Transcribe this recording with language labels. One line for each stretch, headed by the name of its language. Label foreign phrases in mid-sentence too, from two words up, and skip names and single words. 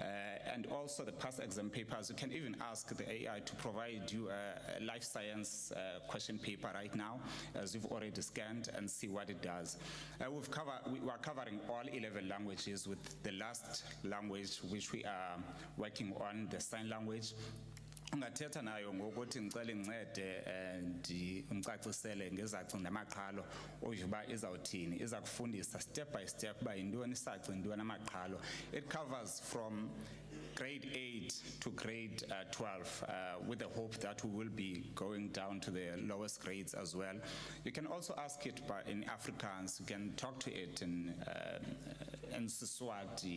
English: And also the past exam papers, you can even ask the AI to provide you a life science question paper right now, as you've already scanned, and see what it does. We are covering all 11 languages, with the last language which we are working on, the sign language.
Xhosa: Ungathetha nayo ngokuthi ngicela incede umcacisele ngezaci namaqhalo ojuba izawuthini, iza kufundisa
English: step by step
Xhosa: ba yintoni isaci intoni amaqhalo.
English: It covers from grade 8 to grade 12, with the hope that we will be going down to the lowest grades as well. You can also ask it in Afrikaans. You can talk to it in Siswati.